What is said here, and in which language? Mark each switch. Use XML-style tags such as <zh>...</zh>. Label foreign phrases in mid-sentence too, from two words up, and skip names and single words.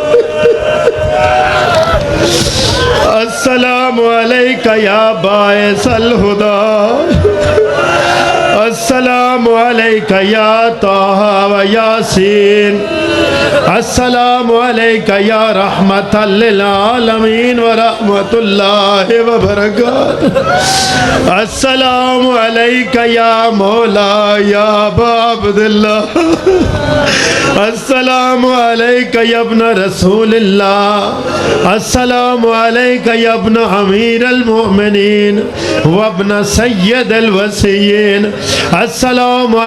<ar>السلام عليك يا باعث الهدى، السلام عليك يا طه ويس, السلام عليك يا رحمة للعالمين ورحمة الله وبركاته، السلام عليك يا مولى يا أبا عبد الله، السلام عليك يا ابن رسول الله، السلام عليك يا ابن أمير المؤمنين وابن سيد الوصيين، السلام</ar>